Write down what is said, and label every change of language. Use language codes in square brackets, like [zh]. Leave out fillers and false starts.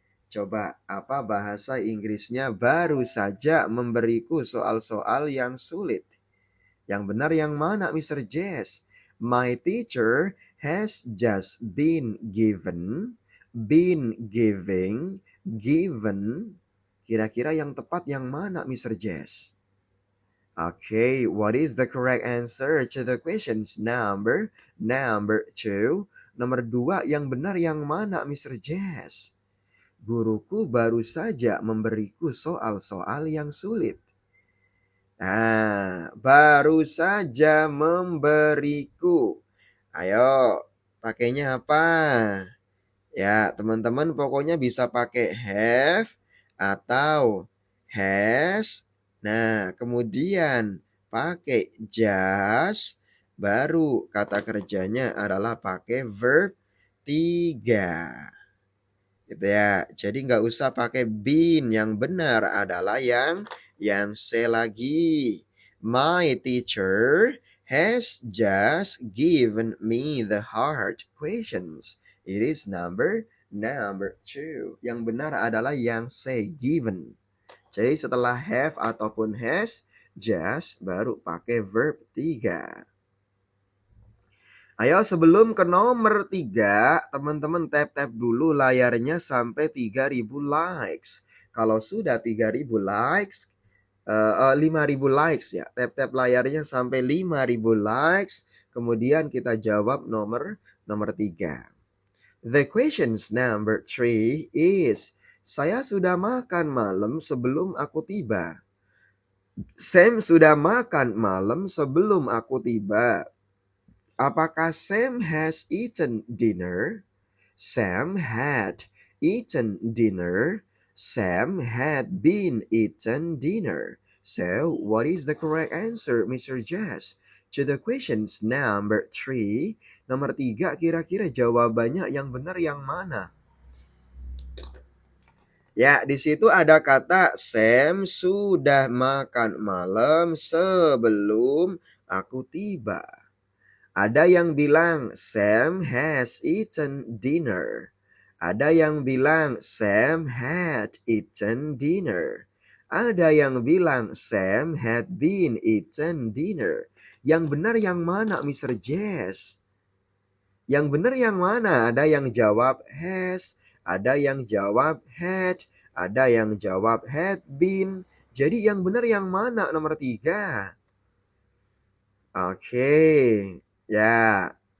[id] Coba, apa bahasa Inggrisnya baru saja memberiku soal-soal yang sulit? Yang benar yang mana, Mr. Jess? [en] My teacher has just been giving, given. [id] Kira-kira yang tepat yang mana, [en] Mr. Jess? Okay, what is the correct answer to the questions number 2? [id] Nomor 2 yang benar yang mana, Mr. Jess? Guruku baru saja memberiku soal-soal yang sulit. Nah, baru saja memberiku. Ayo, pakainya apa? Ya, teman-teman pokoknya bisa pakai have atau has. Nah, kemudian pakai just, baru kata kerjanya adalah pakai verb 3. Gitu ya. Jadi nggak usah pakai been. Yang benar adalah yang C lagi. [en] My teacher has just given me the hard questions. It is number two. [id] Yang benar adalah yang C, given. Jadi setelah have ataupun has, just baru pakai verb 3. Ayo sebelum ke nomor 3, teman-teman tap-tap dulu layarnya sampai 3.000 likes. Kalau sudah 3.000 likes, 5.000 likes ya. Tap-tap layarnya sampai 5.000 likes. Kemudian kita jawab nomor 3. [en] The questions number 3 is, [id] saya sudah makan malam sebelum aku tiba. Sam sudah makan malam sebelum aku tiba. [en] Apakah Sam has eaten dinner? Sam had eaten dinner. Sam had been eaten dinner. So, what is the correct answer, Mr. Jazz? To the questions number 3. [id] Nomor 3, kira-kira jawabannya yang benar yang mana? Ya, di situ ada kata Sam sudah makan malam sebelum aku tiba. Ada yang bilang [en] Sam has eaten dinner. [id] Ada yang bilang [en] Sam had eaten dinner. [id] Ada yang bilang [en] Sam had been eaten dinner. [id] Yang benar yang mana, Mr. Jazz? Yang benar yang mana? Ada yang jawab has, ada yang jawab had, ada yang jawab had been. Jadi yang benar yang mana, nomor 3? Oke, ya.